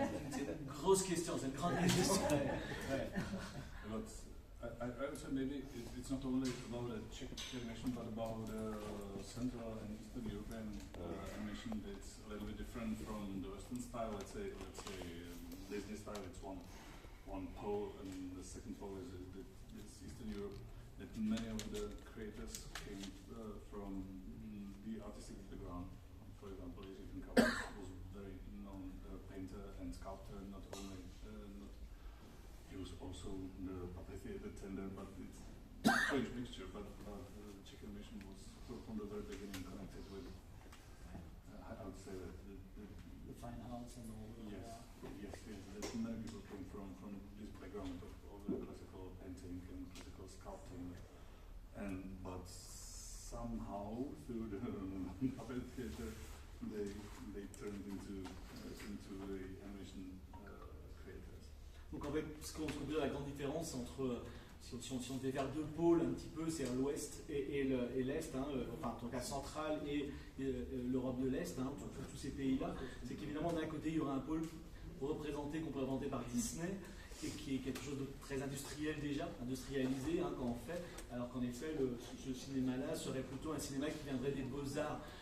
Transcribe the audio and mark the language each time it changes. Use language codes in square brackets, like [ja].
[fr] C'est une grosse question, c'est une grande question. [en] But I would say maybe it's not only about the Czech animation, but about Central and Eastern European animation. It's a little bit different from the Western style. Let's say Disney style. It's one pole, and the second pole is it's Eastern Europe. That many of the creators came from the artistic background. For example, Jiří Trnka was very known painter and sculptor. Not only he was also the puppet theater tender, but it's a strange mixture. But Czech animation was from the very beginning connected with. I would say that The fine arts and all. yes. That many people came from this background of the classical painting and classical sculpting, but somehow through the puppet theater they turned into the animation creators. [fr] Donc en fait, ce qu'on peut dire, la grande différence entre, si on devait faire deux pôles un petit peu, c'est l'Ouest et l'Est, enfin en tout cas central et l'Europe de l'Est, pour tous ces pays-là, c'est qu'évidemment d'un côté il y aura un pôle qu'on peut représenter par Disney, et qui est quelque chose de très industriel déjà, industrialisé quand on fait, alors qu'en effet ce cinéma-là serait plutôt un cinéma qui viendrait des beaux-arts.